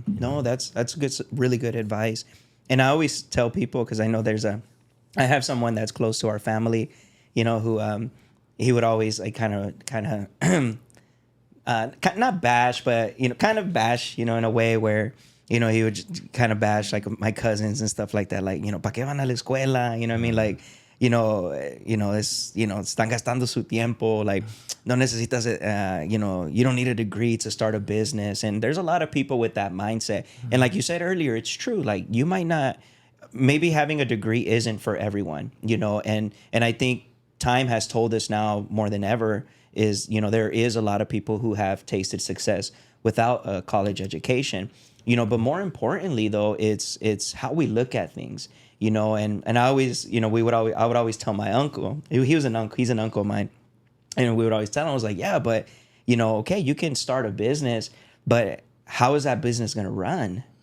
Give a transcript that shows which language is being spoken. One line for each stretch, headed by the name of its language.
English: No, that's good, really good advice. And I always tell people, because I know I have someone that's close to our family, you know, who he would always like kind of not bash, but, you know, kind of bash, you know, in a way where, you know, he would kind of bash like my cousins and stuff like that. Like, you know,
Spanish: ¿pa qué van a la escuela?
English: You know what I mean? Like,
Spanish: están gastando su tiempo.
English: Like,
Spanish: no necesitas,
English: you don't need a degree to start a business. And there's a lot of people with that mindset. And like you said earlier, it's true. Like, you might not, maybe having a degree isn't for everyone, and I think time has told us now more than ever is, there is a lot of people who have tasted success without a college education, but more importantly though, it's how we look at things, and I always, I would always tell my uncle, he's an uncle of mine, and we would always tell him, I was like, yeah, but okay, you can start a business, but how is that business going to run?